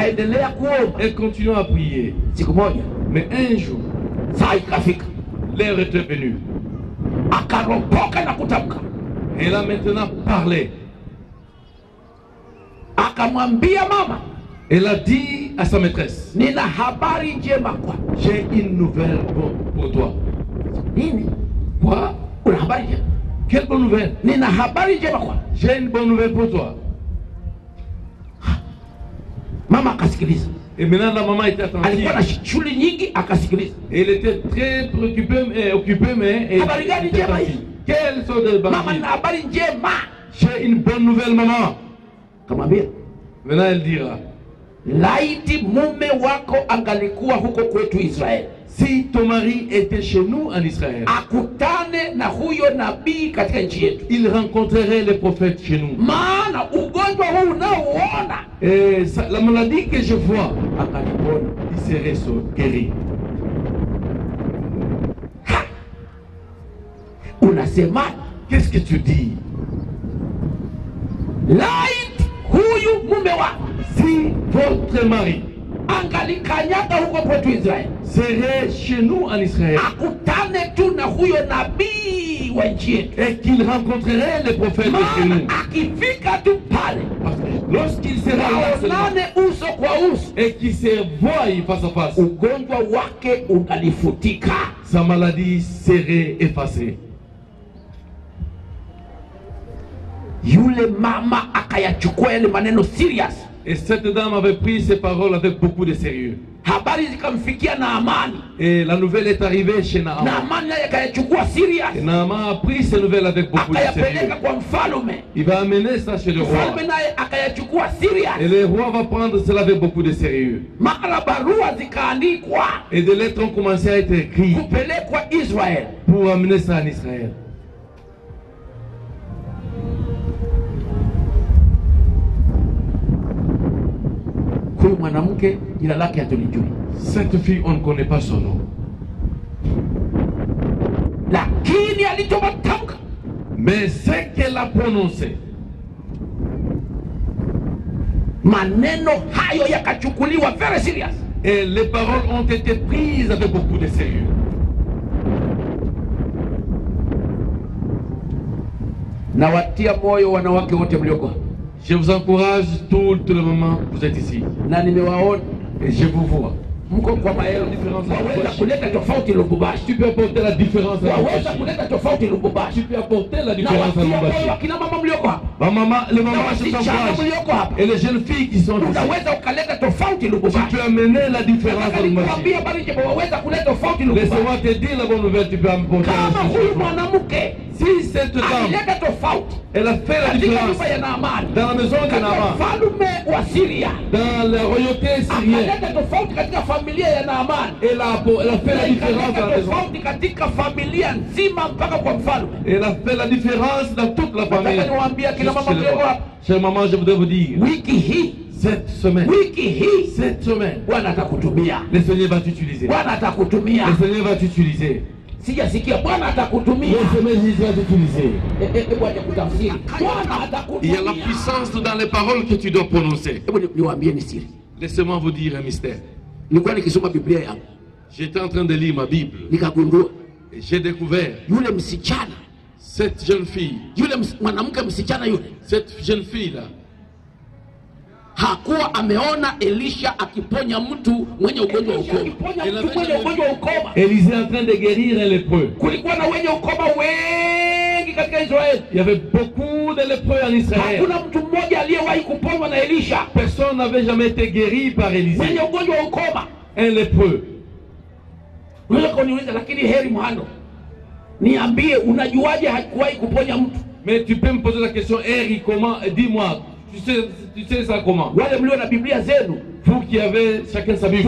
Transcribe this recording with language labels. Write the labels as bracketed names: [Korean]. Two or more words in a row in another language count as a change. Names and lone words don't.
[Swahili] akaendelea kuomba. [French] Elle continue à prier. [Swahili] Siku moja [French] Mais un jour, [Swahili] saa ikafika, [French] l'heure était venue. [Swahili] akaropoka na kutamka, [French] Elle a maintenant parlé. [Swahili] akamwambia mama, [French] Elle a dit à sa maîtresse, [Swahili] nina habari njema kwako. [French] j'ai une nouvelle pour toi. [Swahili] Nini? [French] Quoi? [Swahili] Una habari njema? [French] Quelle bonne nouvelle? [Swahili] Nina habari njema kwako. [French] J'ai une bonne nouvelle pour toi. [Swahili] Mama akasikiliza, [French] Et maintenant la maman était attentive. [Swahili] Alikuwa na shughuli nyingi akasikiliza. [French] Et elle était très occupée, mais elle [Swahili] Habari gani [French] était [Swahili] njema [French] attentive. [Swahili] hii? [French] Quelles sont les [Swahili] Mama [French] bonnes [Swahili] na habari njema. [French] J'ai une bonne nouvelle, maman. [Swahili] Kamwambia, [French] Maintenant elle dira, [Swahili] laiti mume wako angalikuwa huko kwetu Israeli, [French] si ton mari était chez nous en Israël, [Swahili] akutane na huyo nabii katika nchi yetu, [French] il rencontrerait les prophètes chez nous. [Swahili] maana ugonjwa huu unaouona [French] Et la maladie que je vois, [Swahili] akalipona. [French] il serait guéri. [Swahili] Unasema [French] Qu'est-ce que tu dis? [Swahili] laiti huyu mume wako [French] Si votre mari [Swahili] angalikanyaga huko kwetu Israeli, [French] serait chez nous en Israël [Swahili] akutane tu na huyo nabii wa nchi yetu, [French] et qu'il rencontrerait les prophètes de chez [Swahili] maana [French] nous. [Swahili] akifika tu pale [French] Parce que lorsqu'il sera là seulement, [Swahili] waonane uso kwa uso, [French] et qu'il se voit face à face, [Swahili] ugonjwa wake ungalifutika. [French] sa maladie serait effacée. [Swahili] Yule mama akayachukua yale maneno serious. [French] Et cette dame avait pris ces paroles avec beaucoup de sérieux. [Swahili] Habari zikamfikia Naamani. [French] Et la nouvelle est arrivée chez Naaman. [Swahili] Naamani naye akayachukua serious, [French] Et Naaman a pris ces nouvelles avec beaucoup de sérieux. [Swahili] akayapeleka kwa mfalme. [French] Il va amener ça chez le roi. [Swahili] Mfalme naye akayachukua serious. [French] Et le roi va prendre cela avec beaucoup de sérieux. [Swahili] Mara barua zikaandikwa [French] Et des lettres ont commencé à être écrites [Swahili] kupelekwa Israel. [French] pour amener ça en Israël. [Swahili] Huyu mwanamke jina lake hatulijui, [French] Cette fille, on ne connaît pas son nom. [Swahili] lakini alichotamka [French] Mais ce qu'elle a prononcé, [Swahili] maneno hayo yakachukuliwa [English] very serious. [French] et les paroles ont été prises avec beaucoup de sérieux. [Swahili] Na watia moyo wanawake wote mlioko, [French] Je vous encourage tout le moment, vous êtes ici. [Swahili] na nimewaona [French] Et je vous vois. [Swahili] mko kwa maelfu, waweza kuleta tofauti Lubumbashi, [French] Tu peux apporter la différence à [Swahili] waweza [French] Lubumbashi. [Swahili] kuleta tofauti Lubumbashi. [French] Tu peux apporter la [Swahili] Na [French] différence à [Swahili] watia moyo [French] Lubumbashi. [Swahili] wakina mama mlioko hapa, [French] Ma maman, les [Swahili] na [French] mamans se [Swahili] wasichana [French] s'encouragent. [Swahili] mlioko hapa, [French] Et les jeunes filles qui sont ici. [Swahili] unaweza ukaleta tofauti [French] Tu [Swahili] Lubumbashi. [French] peux amener la différence à [Swahili] Nataka [French] Lubumbashi. [Swahili] nikwambie habari njema, waweza kuleta tofauti Lubumbashi. [French] Laisse-moi te dire la bonne nouvelle, tu peux apporter [Swahili] Kama [French] la [Swahili] huyu [French] différence. [Swahili] mwanamke [French] Si cette dame, [Swahili] alileta tofauti [French] elle a fait la [Swahili] katika [French] différence [Swahili] nyumba ya Naamani, [French] dans la maison de [Swahili] katika [French] Naaman, [Swahili] mfalme wa Syria, [French] dans la royauté syrienne, [Swahili] akaleta tofauti katika familia ya Naamani, [French] elle a fait la différence dans la [Swahili] ikaleta [French] maison. [Swahili] tofauti katika familia nzima mpaka kwa mfalme. [French] Elle a fait la différence dans toute la famille. [Swahili] Nataka niwaambie akina mama [French] Jusque le [Swahili] mlioko [French] roi. [Swahili] hapa, [French] Chère maman, je voudrais vous dire, [Swahili] wiki hii [French] cette semaine, [Swahili] Bwana atakutumia, [French] le Seigneur va t'utiliser. [Swahili] Bwana atakutumia. [French] Le Seigneur va t'utiliser. [Swahili] Sijasikia Bwana atakutumia. [French] Le Seigneur va t'utiliser. [Swahili] Hebu aje kutafsiri, Bwana [French] Il y a la [Swahili] atakutumia. [French] puissance dans les paroles que tu dois prononcer. [Swahili] Hebu niwaambie ni siri. [French] Laissez-moi vous dire un mystère. [Swahili] Nilikuwa nikisoma Biblia yangu [French] J'étais en train de lire ma Bible [Swahili] nikagundua [French] et j'ai découvert [Swahili] yule msichana, [French] cette jeune fille, [Swahili] mwanamke msichana yule [French] cette jeune fille-là, [Swahili] hakuwa ameona Elisha akiponya mtu mwenye ugonjwa wa ukoma. [French] Élisée en train de guérir un lépreux. [Swahili] Kulikuwa na wenye ukoma wengi katika Israeli. [French] Il y avait beaucoup de lépreux en Israël. [Swahili] Hakuna mtu mmoja aliyewahi kuponywa na Elisha [French] Personne n'avait jamais été guéri par Élisée. [Swahili] mwenye ugonjwa wa ukoma. [French] Un lépreux. [Swahili] Unaweza kuniuliza, lakini heri Mhando, niambie, unajuaje hakuwahi kuponya mtu? [French] Mais tu peux me poser la question, Eric, comment, dis-moi, tu sais ça comment? [Swahili] Wale mlio na Biblia zenu, [French] Vous qui avez chacun sa Bible.